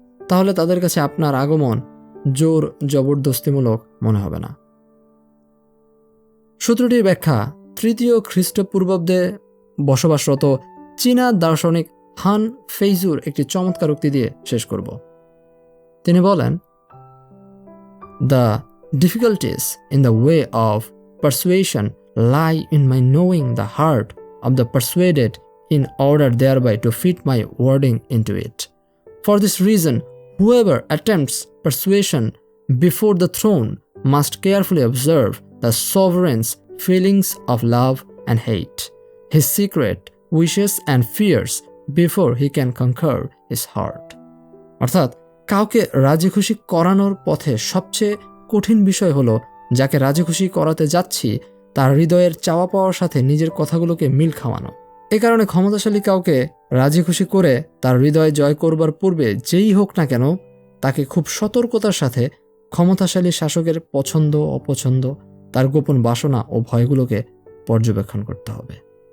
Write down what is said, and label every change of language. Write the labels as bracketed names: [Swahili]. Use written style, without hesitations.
[Bangla] তাহলে তাদের কাছে আপনার আগমন জোর জবরদস্তিমূলক মনে হবে না। সূত্রটির ব্যাখ্যা তৃতীয় খ্রিস্টপূর্বাব্দে বসবাসরত চীনা দার্শনিক হান ফেইজুর একটি চমৎকার উক্তি দিয়ে শেষ করব। তিনি বলেন, [English] The difficulties in the way of persuasion lie in my knowing the heart of the persuaded in order thereby to fit my wording into it. For this reason, whoever attempts persuasion before the throne must carefully observe the sovereign's feelings of love and hate, his secret wishes and fears before he can conquer his heart. [Bangla] অর্থাৎ কাউকে রাজি খুশি করানোর পথে সবচেয়ে কঠিন বিষয় হলো যাকে রাজি খুশি করাতে যাচ্ছি তার হৃদয়ের চাওয়া পাওয়ার সাথে নিজের কথাগুলোকে মিল খাওয়ানো। এ কারণে ক্ষমতাশালী কাউকে রাজি খুশি করে তার হৃদয় জয় করবার পূর্বে যেই হোক না কেন তাকে খুব সতর্কতার সাথে ক্ষমতাশালী শাসকের পছন্দ অপছন্দ, তার গোপন বাসনা ও ভয়গুলোকে পর্যবেক্ষণ করতে হবে।